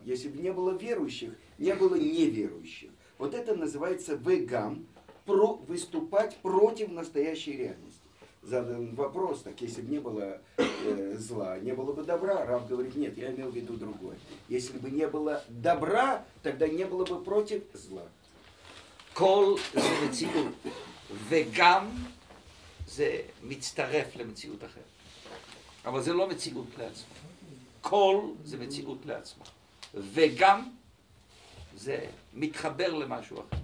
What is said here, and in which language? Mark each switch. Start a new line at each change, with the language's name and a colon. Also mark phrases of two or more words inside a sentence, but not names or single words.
Russian: Если бы не было верующих, не было неверующих. Вот это называется вегам, выступать против настоящей реальности. Задан вопрос, так если бы не было зла, не было бы добра, Рав говорит, нет, я имел в виду другое. Если бы не было добра, тогда не было бы против зла.
Hebrew: כל זה מציאות, וגם זה מצטרף למציאות אחרת. אבל זה לא מציאות לעצמו. כל זה מציאות לעצמו. וגם זה מתחבר למשהו אחר.